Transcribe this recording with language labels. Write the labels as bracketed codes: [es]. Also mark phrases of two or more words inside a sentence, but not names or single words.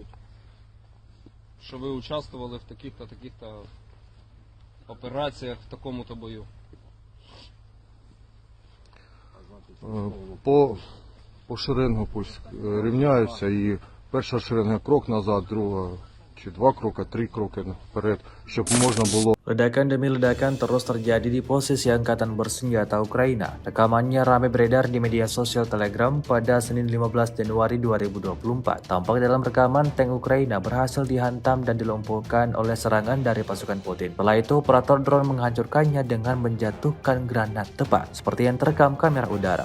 [uk] Що ви участвували в таких-то, таких-то операціях, в такому-то бою. По шеренгу пусть рівняються, і перша шеренга крок назад, друга чи 2 кроки, 3 кроки вперед, щоб можна було. [id] Ledakan demi ledakan terus terjadi di posisi Angkatan Bersenjata Ukraina. Rekamannya ramai beredar di media sosial Telegram pada Senin 15 Januari 2024. Tampak dalam rekaman tank Ukraina berhasil dihantam dan dilumpuhkan oleh serangan dari pasukan Putin. Setelah itu, operator drone menghancurkannya dengan menjatuhkan granat tepat, seperti yang terekam kamera udara.